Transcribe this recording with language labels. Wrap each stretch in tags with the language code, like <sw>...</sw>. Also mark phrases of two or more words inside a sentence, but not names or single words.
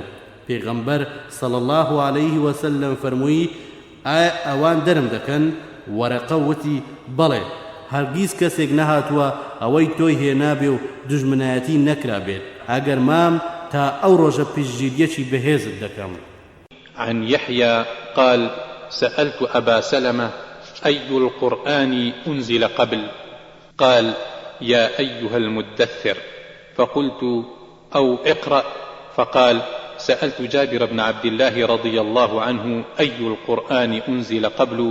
<ckb>پێغەمبەر</ckb> <ar>صلی الله عليه وسلم</ar> <ckb>فەرمووی: ئایا ئەوان دەرم دەکەن؟ وەرەقە وتی: بەڵێ، هەرگیز کەسێک نەهاتووە ئەوەی تۆی هێنابێ و دوژمنایەتی نەکرا بێت، ئەگەر مام تا ئەو ڕۆژە پشتگیریەکی بەهێزت دەکەم.</ckb> <ar>عن يحيى قال: سألت أبا سلمة: أي القرآن أنزل قبل؟ قال: يا أيها المدثر. فقلت: أو اقرأ. فقال: سألت جابر بن عبد الله رضي الله عنه: أي القرآن أنزل قبل؟</ar>